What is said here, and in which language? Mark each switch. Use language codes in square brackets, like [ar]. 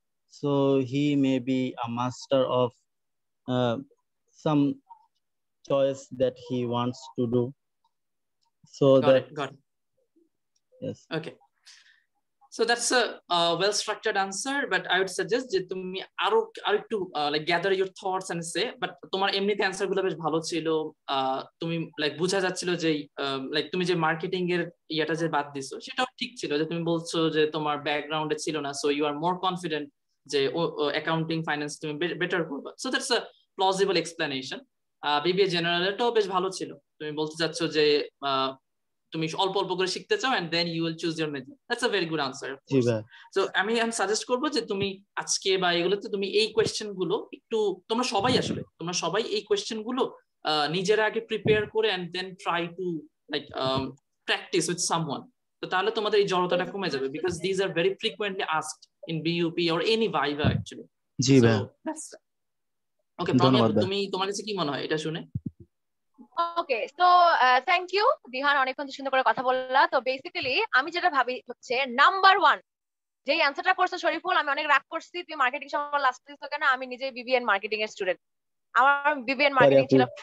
[en] So he may be a master of some choice that he wants to do. So got it. Yes. Okay. So that's a well-structured answer, but I would suggest [bn] যে তুমি আরো একটু [en] like gather your thoughts and say, but [bn] তোমার এমনিতে answer গুলো বেশ ভালো ছিল। তুমি like বোঝা যাচ্ছিল যে like তুমি যে মার্কেটিং এর ইয়াটা যে বাদ দিছো সেটাও ঠিক ছিল, যে তুমি বলছো যে তোমার ব্যাকগ্রাউন্ডে ছিল না, [en] so you are more confident [bn] যে অ্যাকাউন্টিং ফাইন্যান্স তুমি বেটার করবে। [en] So that's a plausible explanation. [bn] BBA জেনারেলটাও বেশ ভালো ছিল, তুমি বলতে চাচ্ছ যে তুমি অল্প অল্প করে শিখতে চাও [en] and then you will choose your major. That's a very good answer, of course. [bn] So আমি সাজেস্ট করবো যে তুমি আজকে বা এগুলোতে তুমি এই কোয়েশ্চেন গুলো একটু তোমরা সবাই এই কোয়েশ্চেন গুলো নিজেরা আগে প্রিপেয়ার করে [en] and then try to like practice with someone. [bn] তো তাহলে তোমাদের এই জড়তাটা কমে যাবে, [en] because these are very frequently asked in BUP or any viva actually. [bn] জি ভাই। Okay, প্রমিল, তুমি তোমার কাছে কি মনে হয় এটা শুনে? ওকে, [en] so thank you Dihan, [bn] অনেকক্ষণ সুন্দর করে কথা বললা। তো বেসিক্যালি আমি যেটা ভাবি হচ্ছে নাম্বার ওয়ান যে অ্যান্সারটা করছো শরীফুল, আমি অনেক রাগ করছি তুমি মার্কেটিং সবার লাস্ট দিছো কেন। আমি নিজে বিবিএন মার্কেটিং এর স্টুডেন্ট, আমার বিবিএন মার্কেটিং ছিল।